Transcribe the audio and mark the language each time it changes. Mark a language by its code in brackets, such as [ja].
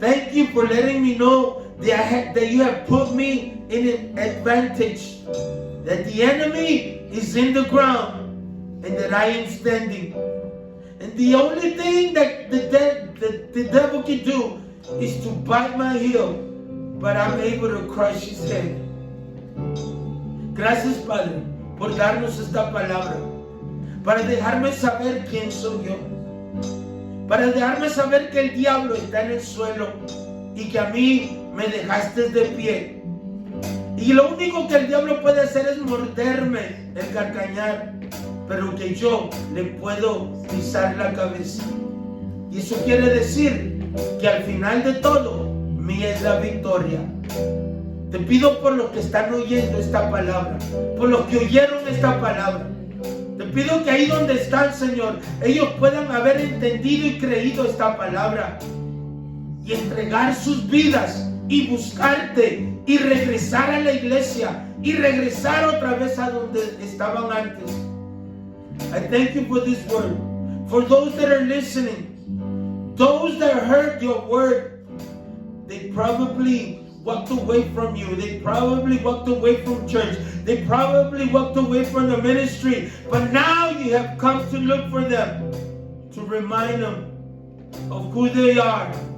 [en] Thank you for letting me know that you have put me in an advantage. That the enemy is in the ground and that I am standing. And the only thing that the devil can do is to bite my heel, but I'm able to crush his head. [es] Gracias, Padre, por darnos esta palabra, para dejarme saber quién soy yo, para dejarme saber que el diablo está en el suelo y que a mí me dejaste de pie. Y lo único que el diablo puede hacer es morderme, el carcañar, pero que yo le puedo pisar la cabeza. Y eso quiere decir que al final de todo, mía es la victoria. Te pido por los que están oyendo esta palabra, por los que oyeron esta palabra. Te pido que ahí donde están, Señor, ellos puedan haber entendido y creído esta palabra y entregar sus vidas y buscarte y regresar a la iglesia y regresar otra vez a donde estaban antes. [en] I thank you for this word. For those that are listening, those that heard your word, they probably walked away from you. They probably walked away from church. They probably walked away from the ministry. But now you have come to look for them, to remind them of who they are.